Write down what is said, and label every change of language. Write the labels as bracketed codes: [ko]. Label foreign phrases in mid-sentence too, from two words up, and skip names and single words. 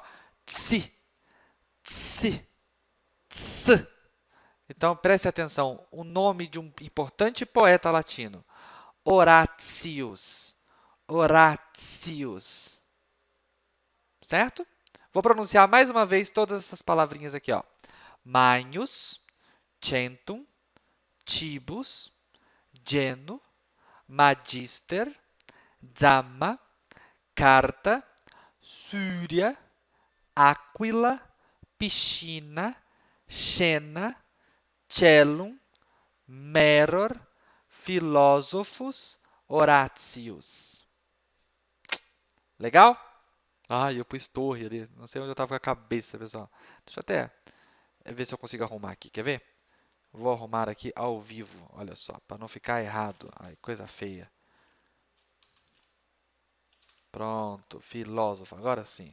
[pt] Tsi, tsi, ts. Então, preste atenção, o nome de um importante poeta latino, Horatius. Horatius. Certo? Vou pronunciar mais uma vez todas essas palavrinhas aqui, ó. [la] Manius, centum, tibus, geno, magister, Zama, carta, Súria, Aquila, piscina, Xena, cellum, meror, filósofos, Horatius. [pt] Legal? Ah, eu pus torre ali. Não sei onde eu estava com a cabeça, pessoal. Deixa eu até ver se eu consigo arrumar aqui. Quer ver? Vou arrumar aqui ao vivo. Olha só, para não ficar errado. Ai, coisa feia. Pronto, filósofo. Agora sim.